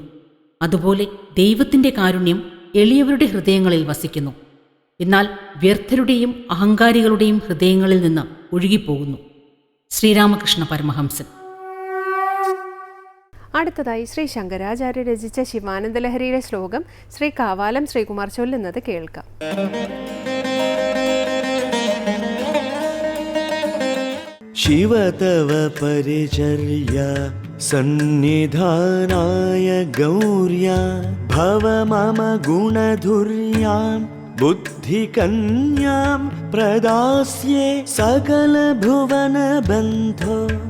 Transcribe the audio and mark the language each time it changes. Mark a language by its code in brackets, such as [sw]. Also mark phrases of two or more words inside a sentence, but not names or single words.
[ml] അതുപോലെ ദൈവത്തിൻ്റെ കാരുണ്യം എളിയവരുടെ ഹൃദയങ്ങളിൽ വസിക്കുന്നു, എന്നാൽ വ്യർത്ഥരുടെയും അഹങ്കാരികളുടെയും ഹൃദയങ്ങളിൽ നിന്ന് ഒഴുകിപ്പോകുന്നു. ശ്രീരാമകൃഷ്ണ പരമഹംസൻ. അടുത്തതായി ശ്രീ ശങ്കരാചാര്യ രചിച്ച ശിവാനന്ദലഹരിയുടെ ശ്ലോകം ശ്രീ കാവാലം ശ്രീകുമാർ ചൊല്ലുന്നത് കേൾക്കാം. [sa] शिव तव परिचर्या सन्निधानाय गौर्या भव मम गुणधुर्यां बुद्धिकन्यां प्रदास्ये सकलभुवनबन्धो